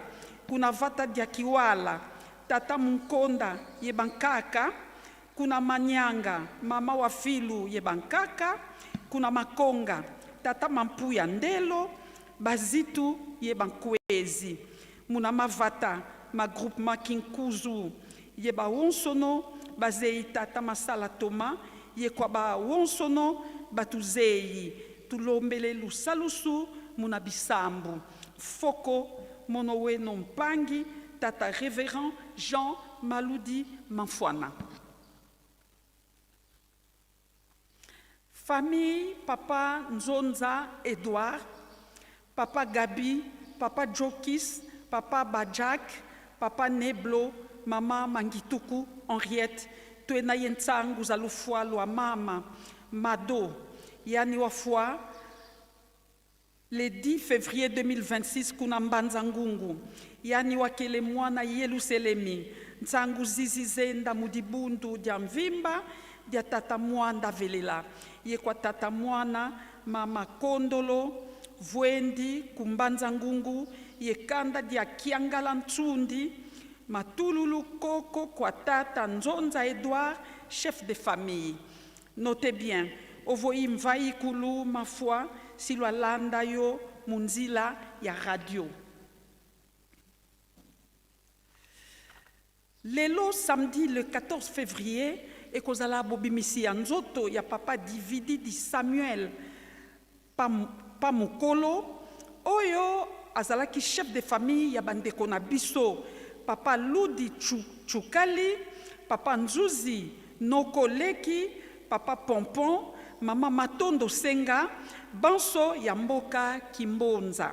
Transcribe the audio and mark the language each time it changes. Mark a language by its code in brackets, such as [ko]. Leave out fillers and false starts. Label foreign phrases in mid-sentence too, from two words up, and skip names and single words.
[kg] Kuna Vata dia Kiwala, tata Munkonda yebankaka, kuna Manyanga, mama wa Filu yebankaka, kuna Makonga, tata Mampuya Ndelo, Bazitu yebankwezi. Muna Mavata, ma groupement Kinkuzu, yeba wonsono, bazei tata Masala Toma, ye kwa ba wonsono, batuzei, tulombele lusalusu, muna bisambu. Foko, monowe non pangi, tata révérend Jean Maludi Manfwana. Famille, papa Nzonza Edouard, papa Gabi, papa Jokis, papa Bajak, papa Neblo, mama Mangituku, Henriette, tuena yentsangu za lufwa lwa mama, Mado, yani wafwa, [fr] le 10 février 2026, [kg] kuna Mbanza Ngungu, yani wakele mwana Yerusalemi, nsangu zizizenda mudibundu dia mvimba, dia tata mwanda velela, ye kwa tata mwana, mama Kondolo, Vwendi, kumbanza Ngungu, ye kanda dia Kiangala Ntsundi, matululu koko kwa tata Nzonza Edouard, [fr] chef de famille. Notez bien, [kg] ovoi mvai kulu ma foi, silwa landa yo munzila ya radio. [ln] Lelo [fr] samedi le 14 février, [ln] et kozala bobimisi ya nzoto ya papa Dividi di Samuel Pamukolo, oyo azalaki [fr] chef de famille [ln] ya bandeko na biso, papa Ludi Chukali, papa Nzuzi Nokoleki, papa Pompon, mama Matondo Senga, banso ya mboka Kimbonza.